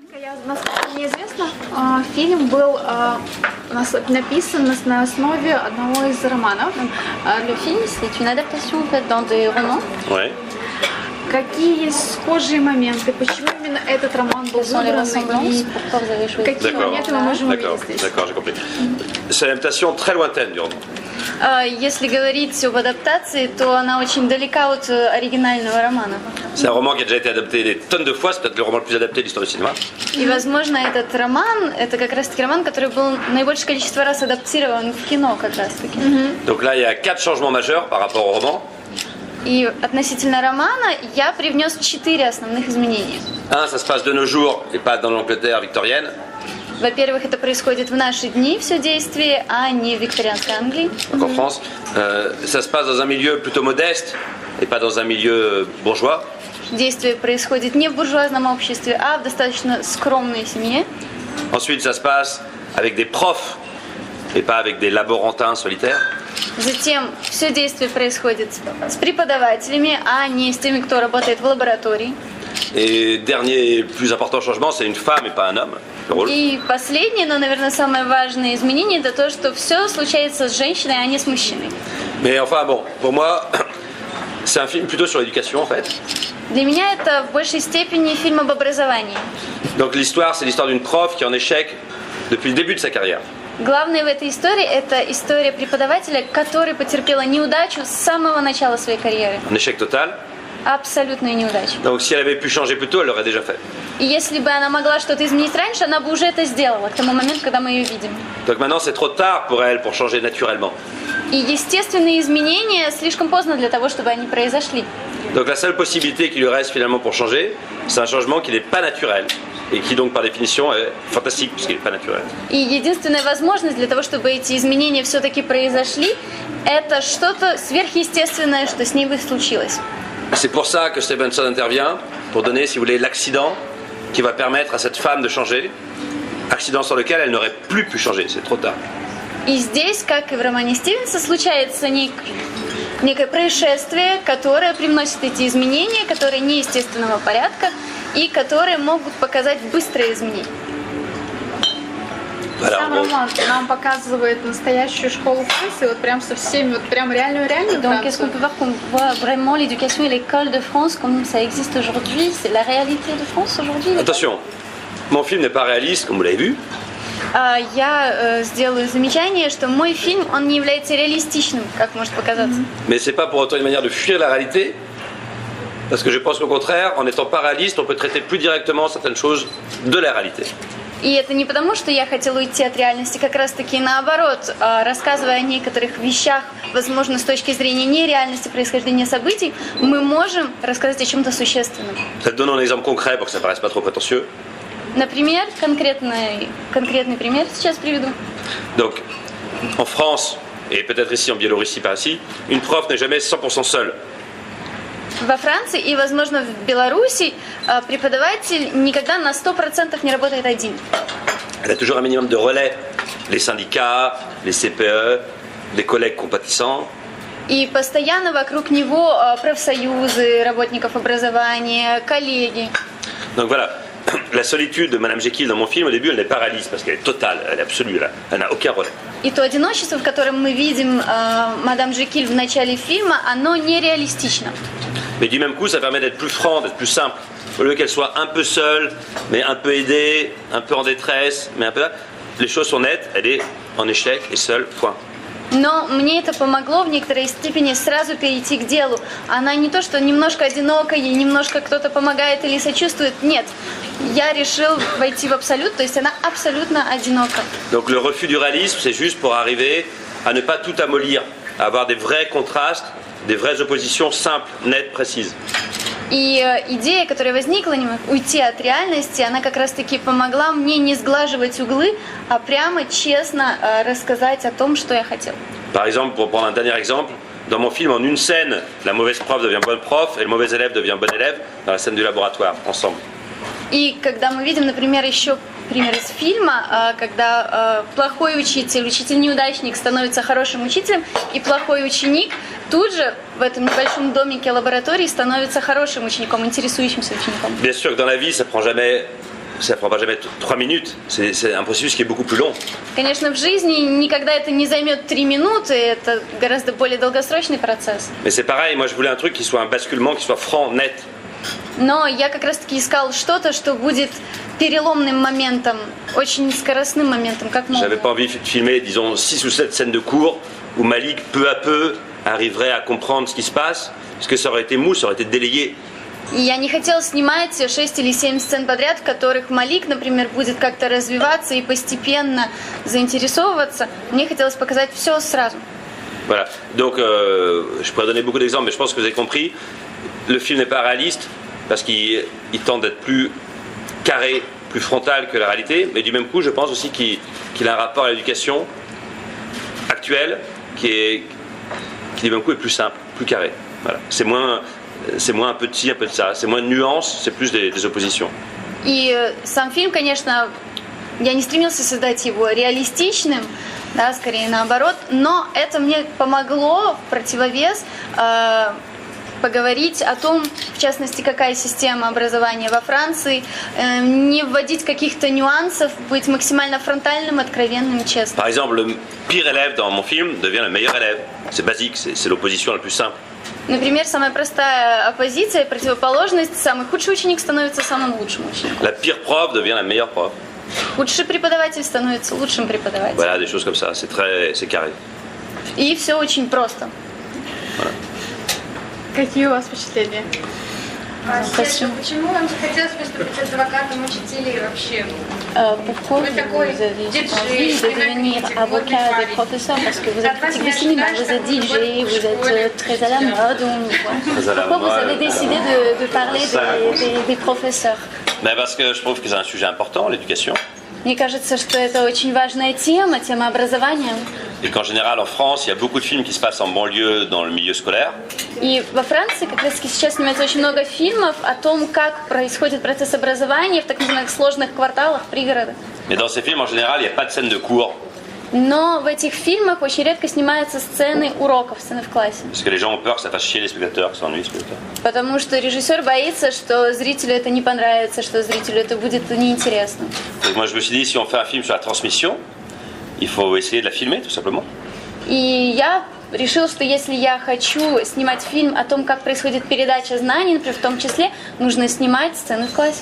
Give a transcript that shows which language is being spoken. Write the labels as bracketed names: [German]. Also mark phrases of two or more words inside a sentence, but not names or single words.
[Russian] Насколько мне известно, фильм был написан на основе одного из романов. [French] Le film, c'est une adaptation faite dans des romans. Ouais. [Russian] Какие есть схожие моменты? Почему именно этот роман был выбран? И [French] Pourquoi vous avez choisi? [Russian] какие моменты мы можем увидеть здесь? [French] D'accord, j'ai compris. C'est une adaptation très lointaine du roman. [Russian] Если говорить об адаптации, то она очень далека от оригинального романа. [French] C'est un roman qui a déjà été adapté des tonnes de fois, c'est peut-être le roman le plus adapté de l'histoire du cinéma. [Russian] И, возможно, этот роман, это как раз-таки роман, который был наибольшее количество раз адаптирован в кино, как раз-таки. [French] Donc là, il y a 4 changements majeurs par rapport au roman. [Russian] И относительно романа я привнес 4 основных изменения. [French] Un, ça se passe de nos jours et pas dans l'Angleterre victorienne. [Russian] Во-первых, это происходит в наши дни, все действие, а не в викторианской Англии. [French] Donc en France, ça se passe dans un milieu plutôt modeste et pas dans un milieu bourgeois. [Russian] Действие происходит не в буржуазном обществе, а в достаточно скромной семье. [French] Ensuite, ça se passe avec des profs et pas avec des laborantins solitaires. [Russian] Затем все действие происходит с преподавателями, а не с теми, кто работает в лаборатории. [French] Et dernier plus important changement, c'est une femme et pas un homme. Le rôle. [Russian] И последнее, но, наверное, самое важное изменение, это то, что все случается с женщиной, а не с мужчиной. [French] Mais enfin bon, pour moi, c'est un film plutôt sur l'éducation en fait. [Russian] Для меня это в большей степени фильм об образовании. [French] Donc l'histoire, c'est l'histoire d'une prof qui est en échec depuis le début de sa carrière. [Russian] Главное в этой истории – это история преподавателя, который потерпела неудачу с самого начала своей карьеры. [French] Un échec total. [Russian] Абсолютную неудачу. [French] Donc si elle avait pu changer plus tôt, elle l'aurait déjà fait. [Russian] И если бы она могла что-то изменить раньше, она бы уже это сделала к тому моменту, когда мы ее видим. [French] Donc maintenant, c'est trop tard pour elle pour changer naturellement. [Russian] И естественные изменения слишком поздно для того, чтобы они произошли. [French] Donc la seule possibilité qui lui reste finalement pour changer, c'est un changement qui n'est pas naturel et qui donc par définition est fantastique puisqu'il n'est pas naturel. [Russian] И единственная возможность для того, чтобы эти изменения все-таки произошли, это что-то сверхъестественное, что с ней случилось. [French] C'est pour ça que Stevenson intervient, pour donner, si vous voulez, l'accident qui va permettre à cette femme de changer, accident sur lequel elle n'aurait plus pu changer, c'est trop tard. [Russian] И здесь, как и в романе Стивенса, случается некое происшествие, которое привносит эти изменения, которые неестественного порядка и которые могут показать быстрые изменения. Сам роман нам показывает настоящую школу Франции, вот прям со всеми, вот прям реальную [French] Donc, est-ce qu'on [Russian] Францию. [French] peut voir qu'on voit vraiment l'éducation et l'école de France comme ça existe aujourd'hui? C'est la réalité de France aujourd'hui? Attention, mon film n'est pas réaliste, comme vous l'avez vu. [Russian] Я сделаю замечание, что мой фильм, он не является реалистичным, как может показаться. [French] Mais c'est pas pour autant une manière de fuir la réalité, parce que je pense qu'au contraire, en n'étant pas réaliste, on peut traiter plus directement certaines choses de la réalité. [Russian] И это не потому, что я хотела уйти от реальности, как раз-таки наоборот, рассказывая о некоторых вещах, возможно, с точки зрения нереальности происхождения событий, мы можем рассказать о чем-то существенном. [French] Je te donne un exemple concret pour que ça paraisse pas trop prétentieux. [Russian] Например, конкретный пример сейчас приведу. [French] Donc, en France, et peut-être ici en Biélorussie par ici, une prof n'est jamais 100% seule. [Russian] Во Франции и, возможно, в Беларуси преподаватель никогда на 100% не работает один. [French] Elle a toujours un minimum de relais, les syndicats, les CPE, des collègues compatissants. [Russian] И постоянно вокруг него профсоюзы, работников образования, коллеги. [French] Donc voilà, la solitude de Madame Jekyll dans mon film, au début, elle n'est pas réaliste parce qu'elle est totale, elle est absolue, là. Elle n'a aucun relais. [Russian] И то одиночество, в котором мы видим мадам Жекиль в начале фильма, оно нереалистично. [French] Mais du même coup, ça permet d'être plus franc, d'être plus simple. Au lieu qu'elle soit un peu seule, mais un peu aidée, un peu en détresse, mais un peu... Les choses sont nettes, elle est en échec et seule, point. [Russian] Но мне это помогло в некоторой степени сразу перейти к делу. Она не то, что немножко одинока, ей немножко кто-то помогает или сочувствует. Нет, я решил войти в абсолют, то есть она абсолютно одинока. [French] Donc le refus du réalisme, c'est juste pour arriver à ne pas tout amollir, à avoir des vrais contrastes, des vraies oppositions simples, nettes, précises. [Russian] И идея, которая возникла, уйти от реальности, она как раз-таки помогла мне не сглаживать углы, а прямо честно рассказать о том, что я хотела. [French] Par exemple, pour prendre un dernier exemple, dans mon film, en une scène, la mauvaise prof devient bonne prof et le mauvais élève devient bon élève dans la scène du laboratoire, ensemble. [Russian] И когда мы видим, например, еще пример из фильма, когда плохой учитель-неудачник становится хорошим учителем, и плохой ученик тут же в этом небольшом домике лаборатории становится хорошим учеником, интересующимся учеником. [French] Bien sûr que dans la vie, ça prend jamais ça ne prend pas jamais 3 minutes. C'est un processus qui est beaucoup plus long. [Russian] Конечно, в жизни никогда это не займет 3 минуты, это гораздо более долгосрочный процесс. [French] Mais c'est pareil, moi je voulais un truc qui soit un basculement, qui soit franc, net. [Russian] Но я как раз-таки искал что-то, что будет переломным моментом, очень скоростным моментом, как [French] J'avais [Russian] молния. [French] pas envie de filmer, disons, 6 ou 7 scènes de cours où Malik, peu à peu, arriverait à comprendre ce qui se passe, parce que ça aurait été mou, ça aurait été délayé. [Russian] И я не хотела снимать 6 или 7 сцен подряд, в которых Малик, например, будет как-то развиваться и постепенно заинтересовываться. Мне хотелось показать все сразу. [French] Voilà. Donc, je pourrais donner beaucoup d'exemples, mais je pense que vous avez compris. Le film n'est pas réaliste parce qu'il tente d'être plus carré, plus frontal que la réalité, mais du même coup, je pense aussi qu'il a un rapport à l'éducation actuelle qui du même coup est plus simple, plus carré. Voilà. C'est moins un peu de ci, un peu de ça, c'est moins de nuances, c'est plus des oppositions. [Russian] И сам фильм, конечно, я не стремился создать его реалистичным, да, скорее наоборот, но это мне помогло в противовес поговорить о том, в частности, какая система образования во Франции, не вводить каких-то нюансов, быть максимально фронтальным, откровенным, честным. [French] Par exemple, le pire élève dans mon film devient le meilleur élève. C'est basique, c'est l'opposition la plus simple. [Russian] Например, самая простая оппозиция, противоположность, самый худший ученик становится самым лучшим учеником. [French] La pire prof devient la meilleure prof. [Russian] Худший преподаватель становится лучшим преподавателем. [French] Voilà, des choses comme ça, c'est carré. [Russian] И все очень просто. Какие у вас впечатления? Спасибо. Почему вам захотелось выступить адвокатом учителей вообще? [French] Pourquoi [Russian] Вы такой [French] vous avez [Russian] диджей, [French] envie de devenir [Russian] кинокритик, [French] avocat [Russian] модный [French] des [Russian] парень. [French] professeurs parce que vous êtes [Russian] От вас [French] critique [Russian] не [French] de cinéma, [Russian] ожидаешь, [French] vous êtes [Russian] что вы [French] DJ, [Russian] в [French] vous [Russian] школе [French] êtes très à la mode, on le voit. Très à la Pourquoi vous mode, avez décidé de parler des professeurs? Mais parce que je trouve que c'est un sujet important, l'éducation. [Russian] Мне кажется, что это очень важная тема, тема образования. [French] Et qu'en général, en France, il y a beaucoup de films qui se passent en banlieue dans le milieu scolaire. [Russian] И во Франции как раз сейчас снимается очень много фильмов о том, как происходит процесс образования в так называемых сложных кварталах пригорода. [French] Mais dans ces films, en général, il n'y a pas de scène de cours. [Russian] Но в этих фильмах очень редко снимаются сцены уроков, сцены в классе. [French] Parce que les gens ont peur que ça fasse chier les spectateurs, que ça ennuie les spectateurs. [Russian] Потому что режиссер боится, что зрителю это не понравится, что зрителю это будет неинтересно. [French] Donc moi, je me suis dit, si on fait un film sur la transmission, il faut essayer de la filmer, tout simplement. [Russian] И я решил, что если я хочу снимать фильм о том, как происходит передача знаний, например, в том числе, нужно снимать сцены в классе.